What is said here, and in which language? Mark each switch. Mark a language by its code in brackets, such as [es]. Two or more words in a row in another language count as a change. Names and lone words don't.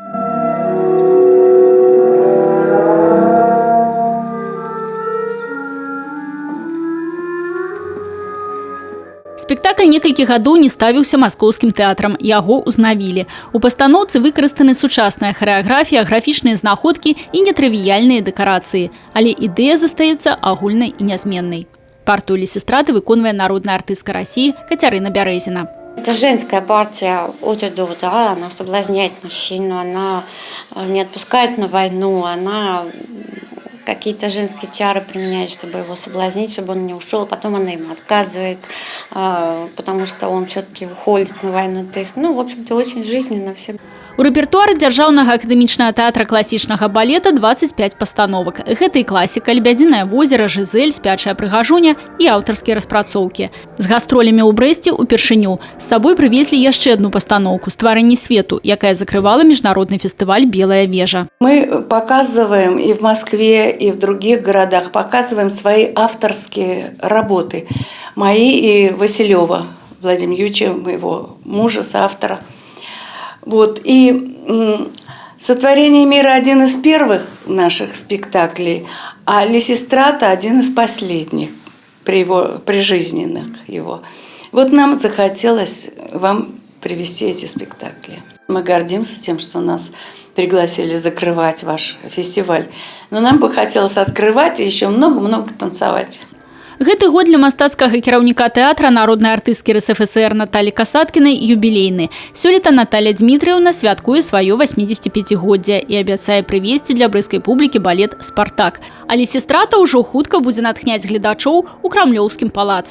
[be] Спектакль некалькі гадоў не ставіўся маскоўскім тэатрам, яго ўзнавілі. У пастаноўцы выкарыстаны сучасная харэаграфія, графічныя знаходкі і нетрывіяльныя дэкарацыі. Але ідэя застаецца агульнай і нязменнай. Партыю Лісістраты выконвае народная артыстка России Катерина Березина. [ru] Это женская партия от и до, да, она соблазняет мужчину, она не отпускает на войну, она какие-то женские чары применяет, чтобы его соблазнить, чтобы он не ушел, потом она ему отказывает, потому что он все-таки уходит на войну. То есть, в общем-то, очень жизненно все. [be] У рэпертуары Дзяржаўнага акадэмічнага тэатра класічнага балета 25 пастановак. Гэта і класіка, «Лебядзінае возера», «Жизель», «Спячая прыгажуня» і аўтарскія распрацоўкі. З гастролямі ў Брэсце упершыню. З сабой прывезлі яшчэ одну пастаноўку «Стварэнне свету», якая закрывала міжнародны фестываль «Белая вежа». [ru] Мы показываем и в Москве, и в других городах, показываем свои авторские работы. Мои и Василева Владимира Юрьевича, моего мужа, соавтора. И «Сотворение мира» – один из первых наших спектаклей, а «Лисистрата» – один из последних, прижизненных его. Нам захотелось вам привести эти спектакли. Мы гордимся тем, что нас пригласили закрывать ваш фестиваль. Но нам бы хотелось открывать и еще много-много танцевать. [be] Гэты год для мастацкага кіраўніка тэатра народнай артысткі РСФСР Наталі Касаткінай юбілейны. Сёлета Наталья Дмітрыеўна святкуе сваё 85-годдзе і абяцае прывесці для брэсцкай публікі балет «Спартак». А Лісістрата ўжо хутка будзе натхняць гледачоў у Крамлёўскім палацы.